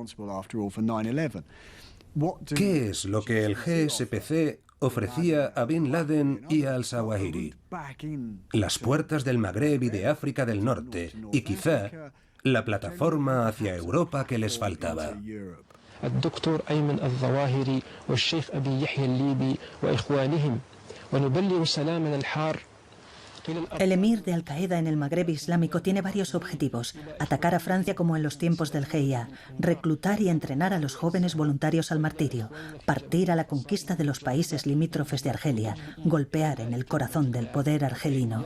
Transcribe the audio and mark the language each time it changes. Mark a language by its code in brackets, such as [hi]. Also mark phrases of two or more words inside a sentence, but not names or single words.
[es] ¿Qué es lo que el GSPC ofrecía a Bin Laden y a al-Zawahiri? Las puertas del Magreb y de África del Norte, y quizá la plataforma hacia Europa que les faltaba. [ar] الدكتور أيمن الظواهري والشيخ أبي يحيى الليبي وإخوانهم ونبلغ سلامنا الحار. [es] El emir de Al-Qaeda en el Magreb Islámico tiene varios objetivos: atacar a Francia como en los tiempos del GIA, reclutar y entrenar a los jóvenes voluntarios al martirio, partir a la conquista de los países limítrofes de Argelia, golpear en el corazón del poder argelino.